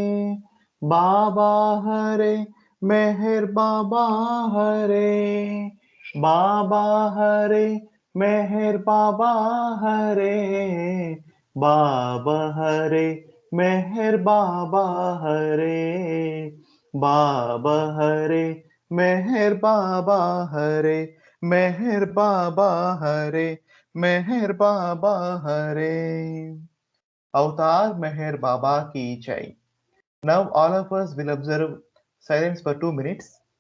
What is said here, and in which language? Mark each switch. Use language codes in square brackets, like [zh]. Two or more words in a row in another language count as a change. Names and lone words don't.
[hi] बाबा हरे मेहर बाबा हरे बाबा हरे मेहर बाबा हरे बाबा हरे मेहर बाबा हरे बाबा हरे मेहर बाबा हरे मेहर बाबा हरे मेहर बाबा हरे अवतार मेहर बाबा की जय. [en] Now all of us will observe silence for 2 minutes.